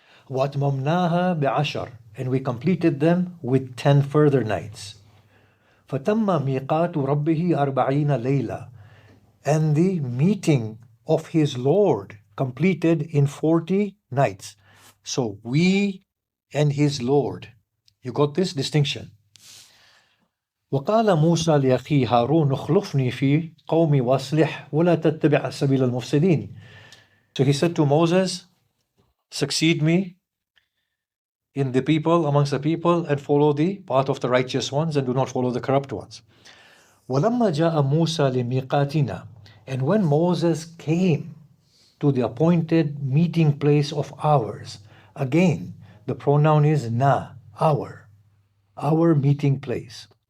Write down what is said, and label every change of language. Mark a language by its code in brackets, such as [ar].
[ar] وَأَتْمَمْنَاهَا بِعَشَرٍ, [en] and we completed them with 10 further nights. [ar] فَتَمَّ مِيقَاتُ رَبِّهِ 40 لَيْلَةً, [en] and the meeting of his Lord completed in 40 nights. So we and his Lord. You got this distinction? [ar] وقال موسى لأخيه هارون اخلفني في قومي وأصلح ولا تتبع سبيل المفسدين. [en] So he said to Moses, "Succeed me in the people, amongst the people, and follow the path of the righteous ones and do not follow the corrupt ones." [ar] وَلَمَّا جَاءَ مُوسَى لِمِيقَاتِنَا, [en] and when Moses came to the appointed meeting place of ours, again the pronoun is na, our meeting place.